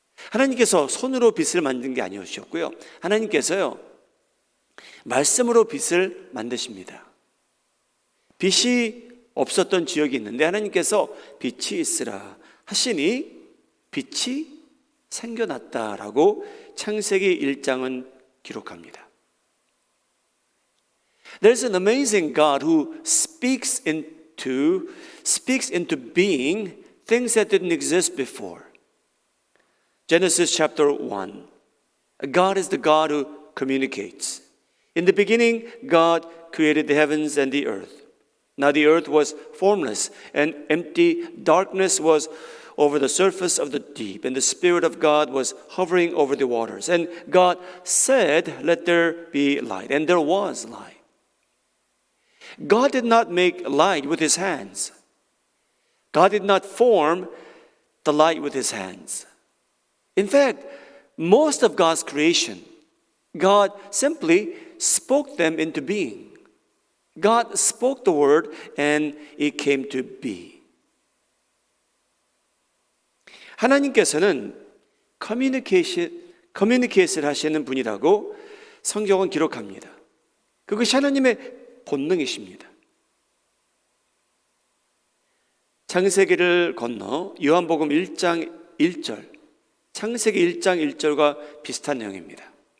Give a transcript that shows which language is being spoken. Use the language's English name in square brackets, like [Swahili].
[Korean] 하나님께서 손으로 빛을 만든 게 아니었고요. 하나님께서요, 말씀으로 빛을 만드십니다. 빛이 없었던 지역이 있는데 하나님께서 빛이 있으라 하시니 빛이 생겨났다라고 창세기 1장은 기록합니다. [English] There's an amazing God who speaks into being things that didn't exist before. Genesis chapter 1. God is the God who communicates. In the beginning, God created the heavens and the earth. Now the earth was formless and empty. Darkness was over the surface of the deep, and the Spirit of God was hovering over the waters. And God said, "Let there be light," and there was light. God did not make light with his hands. God did not form the light with his hands. In fact, most of God's creation, God simply spoke them into being. God spoke the word and it came to be. [Korean] 하나님께서는 커뮤니케이션을 하시는 분이라고 성경은 기록합니다. 그것이 하나님의 본능이십니다. 창세기를 건너 요한복음 1장 1절, 창세기 1장 1절과 비슷한 내용입니다.